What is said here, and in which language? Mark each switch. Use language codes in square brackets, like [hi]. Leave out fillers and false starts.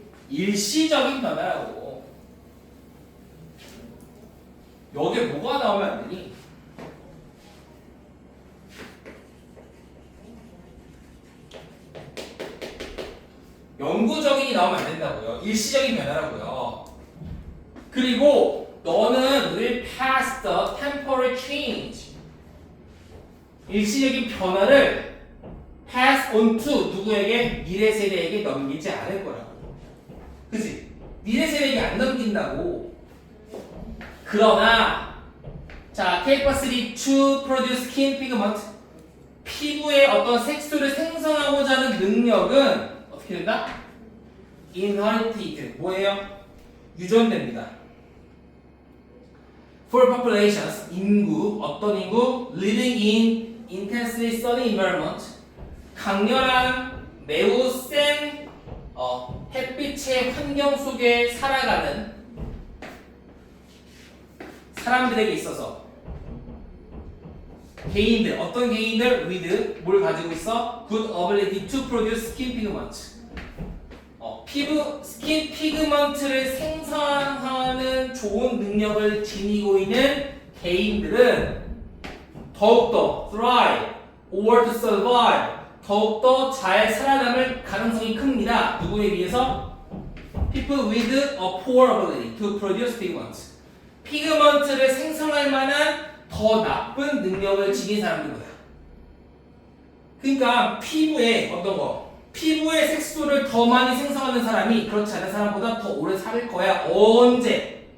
[ko] 일시적인 변화라고. 여기에 뭐가 나오면 안 되니? 영구적인이 나오면 안 된다고요. 일시적인 변화라고요. 그리고 너는 [en] will pass the temporary change. [ko] 일시적인 변화를 [en] pass on to [ko] 누구에게? 미래 세대에게 넘기지 않을 거라고. 그치? 미래 세대에게 안 넘긴다고. 그러나 자, [en] capacity to produce skin pigment. [ko] 피부의 어떤 색소를 생성하고자 하는 능력은 어떻게 된다? inherited. 뭐예요? 유전됩니다. [en] For populations, [ko] 인구, 어떤 인구? [en] living in intensely sunny environment. [ko] 강렬한 매우 센 햇빛의 환경 속에 살아가는 사람들에게 있어서 개인들, 어떤 개인들 with 뭘 가지고 있어? [en] good ability to produce skin pigment. [ko] 피부 스킨 피그먼트를 생성하는 좋은 능력을 지니고 있는 개인들은 더욱더 [en] thrive or to survive, [ko] 더욱더 잘 살아남을 가능성이 큽니다. 누구에 비해서? [en] people with a poor ability to produce pigment. [ko] 피그먼트를 생성할 만한 더 나쁜 능력을 지닌 사람들보다. 그러니까 피부에 어떤 거? 피부의 색소를 더 많이 생성하는 사람이 그렇지 않은 사람보다 더 오래 살 거야. 언제?